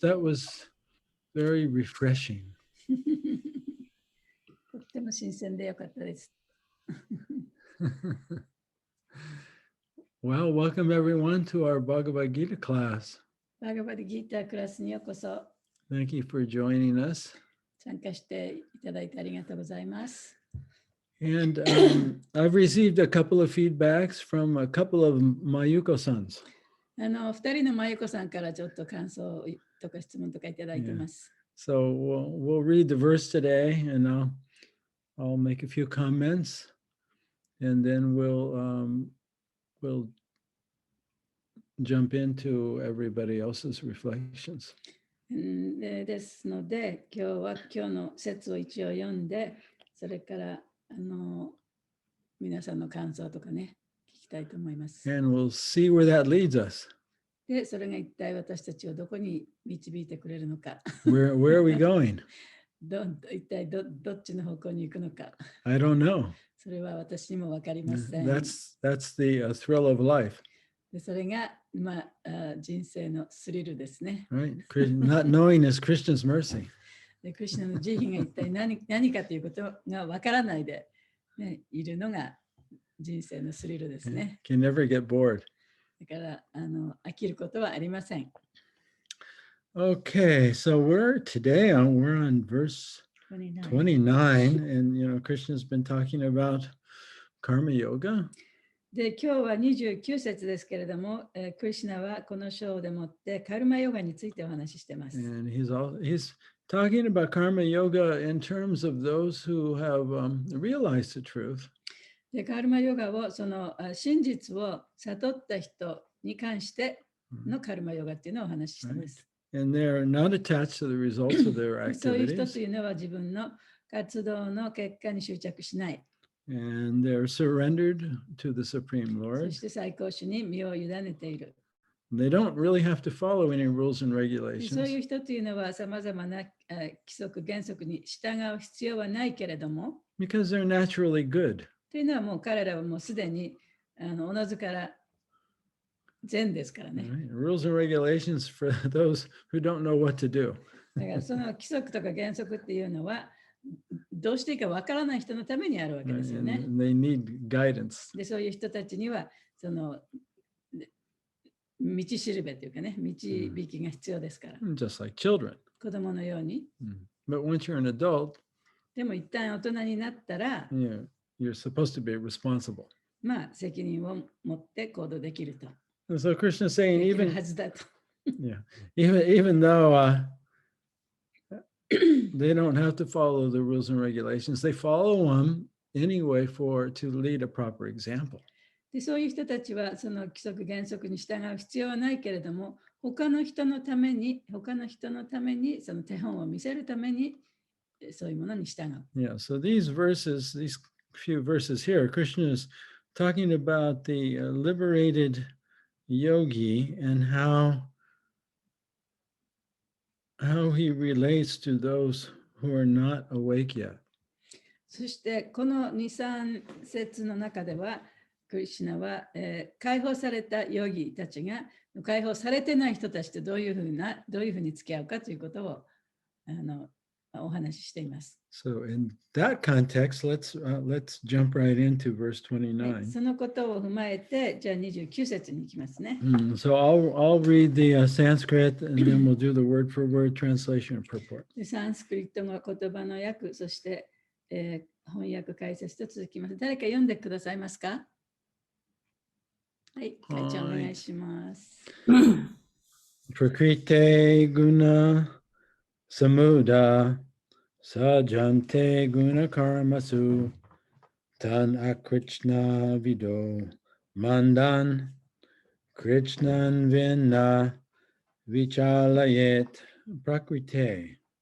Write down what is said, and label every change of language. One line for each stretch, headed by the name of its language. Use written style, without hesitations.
English: That was very refreshing.
Japanese: とっても新鮮でよかったです。
English: Well, welcome everyone to our Bhagavad Gita class.
Japanese: バガバッドギータークラスにようこそ
English: Thank you for joining us.
Japanese: 参加していただいてありがとうございます。
English: And I've received a couple of feedbacks from a couple of Mayuko-sans.
Japanese: 2人のまゆこさんからちょっと感想とか質問とかいただいてます。
English: So we'll read the verse today, and I'll make a few comments, and then we'll jump into everybody else's reflections.
Japanese: ですので、今日は今日の説を一応読んで、それから皆さんの感想とかね、聞きたいと思います。
English: And we'll see where that leads us.
Japanese: で、それが一体私たちをどこに導いてくれるのか。
English: Where are we going?
Japanese: 一体どっちの方向に行くのか。
English: I don't know.
Japanese: それは私にも分かりません。
English: That's the thrill of life.
Japanese: でそれが、人生のスリルですね。
English: Right? Not knowing is Christian's mercy.
Japanese: でクリスチャンの慈悲が一体何かということが分からないで、ね、いるのが人生のスリルですね。
English: Can never get bored.
Japanese: だから飽きることはありません。
English: Okay, so we're on verse 29, and Krishna's been talking about karma yoga.
Japanese: で今日は29節ですけれども、クリシュナはこの章でもってカルマヨガについてお話ししています。
English: And he's talking about karma yoga in terms of those who have realized the truth.
Japanese: でカルマヨガをその真実を悟った人に関してのカルマヨガっていうのをお話ししています。
English: And they're not attached to the results of their
Japanese: そういう人
English: activities.
Japanese: というのは自分の活動の結果に執着しない。
English: And they're surrendered to the Supreme
Japanese: そ
English: Lord.
Japanese: して最高主に身を委ねている。
English: They don't really have to follow any rules and
Japanese: そうい
English: regulations
Japanese: う人というのはさまざまな規則原則に従う必要はないけれども、
English: because they're naturally good.
Japanese: というのはもう彼らはもうすでにおのずから善ですからね。
English: Right? Rules and regulations for those who don't know what to do.
Japanese: だからその規則とか原則っていうのはどうしていいかわからない人のためにあるわけですよね。
English: And they need guidance.
Japanese: でそういう人たちにはその道しるべというかね、導きが必要ですから。
English: Just like children.
Japanese: 子供のように。
English: But once you're an adult,
Japanese: でも一旦大人になったら、
English: you're supposed to be responsible.
Japanese: 責任を持って行動できると。
English: And so Krishna is saying
Japanese: できる
English: even
Japanese: はずだと。
English: even though they don't have to follow the rules and regulations, they follow them anyway to lead a proper example.
Japanese: でそういう人たちはその規則原則に従う必要はないけれども、他の人のためにその手本を見せるためにそういうものに従う。
English: Yeah, so these few verses here, Krishna is talking about the liberated yogi and how he relates to those who are not awake yet.
Japanese: そしてこの2、3節の中では、クリシュナは、解放されたヨギたちが解放されてない人たちとどういうふうに付き合うかということをお話ししています。
English: So in that context, let's jump right into verse 29.
Japanese: そのことを踏まえて、じゃあ29節に行きますね。
English: So I'll read the Sanskrit and then we'll do the word for word translation and purport.
Japanese: でサンスクリットの言葉の訳、そして、翻訳解説と続きます。誰か読んでくださいますか？はい、会長お願いします。
Sanskrit: Prakrite guna samuda sajante guna karmasu tan akrishna vido mandan krishnan vinna vichalayet prakrite.